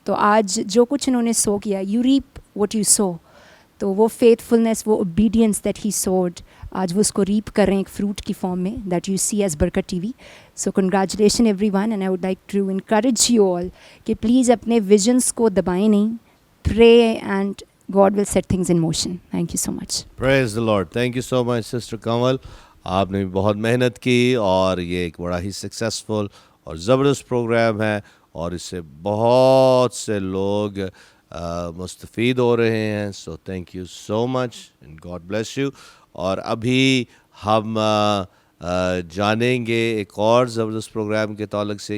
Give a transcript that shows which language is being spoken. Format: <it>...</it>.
<ur>تو آج جو کچھ انہوں نے سو کیا,</ur> <en>you reap what you sow,</en> <ur>تو وہ فیتھ فلنس, وہ اوبیڈینس دیٹ ہی سوڈ, آج وہ اس کو ریپ کر رہے ہیں ایک فروٹ کی فارم میں,</ur> <en>That you see as Barkat TV. So congratulation everyone, and I would like to encourage you all</en> <ur>کہ پلیز اپنے ویژنس کو دبائیں نہیں.</ur> <en>Pray and God will set things in motion. Thank you so much. Praise the Lord. Thank you so much, Sister Kamal.</en> <ur>آپ نے بہت محنت کی اور یہ ایک بڑا ہی سکسیسفل اور زبردست پروگرام ہے, اور اس سے بہت سے لوگ مستفید ہو رہے ہیں.</ur> <en>So thank you so much and God bless you.</en> <ur>اور ابھی ہم جانیں گے ایک اور زبردست پروگرام کے تعلق سے.</ur>